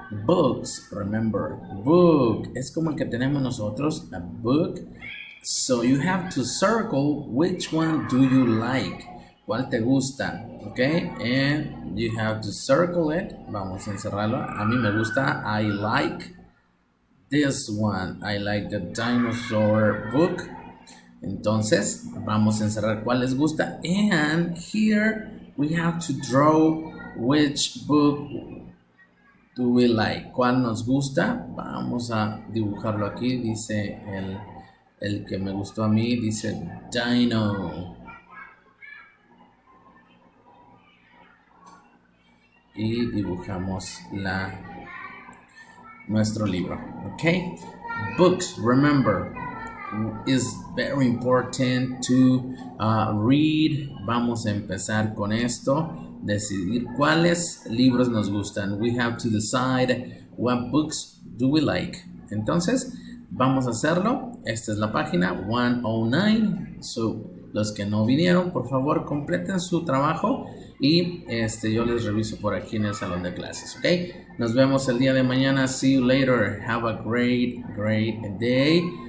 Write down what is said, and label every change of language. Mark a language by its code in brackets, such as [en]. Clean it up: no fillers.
[es] Books, remember, book es como el que tenemos nosotros, a book. [en] So you have to circle which one do you like. [es] ¿Cuál te gusta? [en] Okay, and you have to circle it. [es] Vamos a encerrarlo. A mí me gusta. [en] I like this one. I like the dinosaur book. [es] Entonces, vamos a encerrar cuál les gusta. [en] And here we have to draw which book do we like. [es] ¿Cuál nos gusta? Vamos a dibujarlo aquí. Dice el que me gustó a mí. Dice Dino. Y dibujamos nuestro libro. [en] Okay, books, remember, is very important to read. [es] Vamos a empezar con esto, decidir cuáles libros nos gustan. [en] We have to decide what books do we like. [es] Entonces vamos a hacerlo. Esta es la página 109. So, los que no vinieron, por favor completen su trabajo y yo les reviso por aquí en el salón de clases, ¿ok? Nos vemos el día de mañana. [en] See you later. Have a great day.